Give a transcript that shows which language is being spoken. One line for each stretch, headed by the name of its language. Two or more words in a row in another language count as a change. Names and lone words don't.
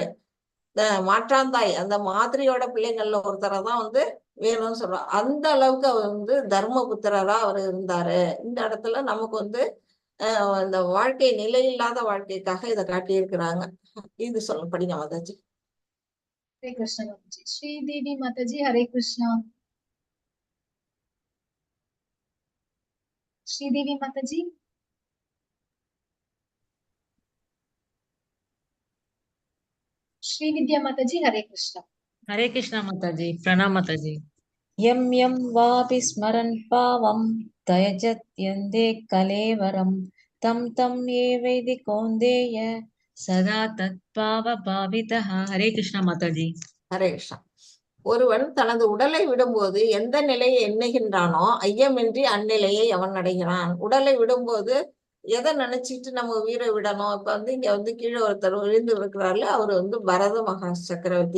Tamil: மாற்றாந்தாய் அந்த மாதிரியோட பிள்ளைங்கள்ல ஒருத்தரை தான் வந்து வேணும்னு சொல்றோம். அந்த அளவுக்கு அவர் வந்து தர்மபுத்திரரா அவர் இருந்தாரு. இந்த இடத்துல நமக்கு வந்து இந்த வாழ்க்கை நிலையில்லாத வாழ்க்கைக்காக இதை காட்டியிருக்கிறாங்க. இது படிங்க மாதாஜி.
Hindi: हरे कृष्ण माताजी। श्रीदेवी माताजी हरे कृष्णा। श्रीदेवी माताजी। श्रीविद्या माताजी हरे कृष्णा। हरे कृष्णा माताजी। प्रणाम माताजी।
Sanskrit: यं यं वापि स्मरन् पावं त्यजत्यन्ते कलेवरं तं तं ये वैदि कौन्तेय सदा तत्पावभावितः।
Hindi: हरे कृष्णा माताजी।
Tamil: ஹரே கிருஷ்ணா. ஒருவன் தனது உடலை விடும்போது எந்த நிலையை எண்ணுகின்றானோ ஐயமின்றி அந்நிலையை அவன் அடைகிறான். உடலை விடும்போது எதை நினைச்சிட்டு நம்ம உயிரை விடணும்? இப்ப வந்து இங்க வந்து கீழே ஒருத்தர் விழுந்து இருக்கிறாரு. அவர் வந்து பரத மகா சக்கரவர்த்தி.